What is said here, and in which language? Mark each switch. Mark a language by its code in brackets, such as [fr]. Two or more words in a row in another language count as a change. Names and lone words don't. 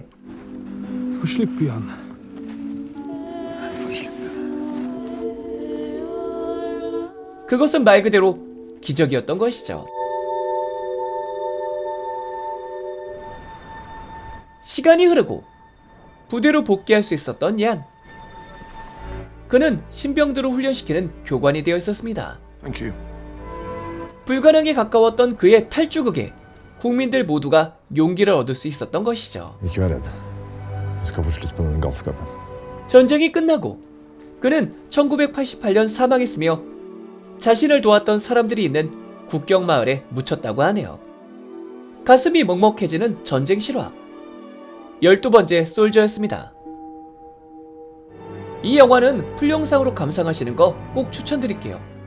[no] Du får slippe igjen. [ko] 그것은 말 그대로 기적이었던 것이죠. 시간이 흐르고 부대로 복귀할 수 있었던 얀. 그는 신병들을 훈련시키는 교관이 되어 있었습니다. [en] Thank you. [ko] 불가능에 가까웠던 그의 탈주극에 국민들 모두가 용기를 얻을 수 있었던 것이죠. [no] Ikke vær redd. Vi skal få slutt på den galskapen. [ko] 전쟁이 끝나고 그는 1988년 사망했으며 자신을 도왔던 사람들이 있는 국경 마을에 묻혔다고 하네요. 가슴이 먹먹해지는 전쟁 실화. 12번째 솔저였습니다. 이 영화는 풀영상으로 감상하시는 거 꼭 추천드릴게요.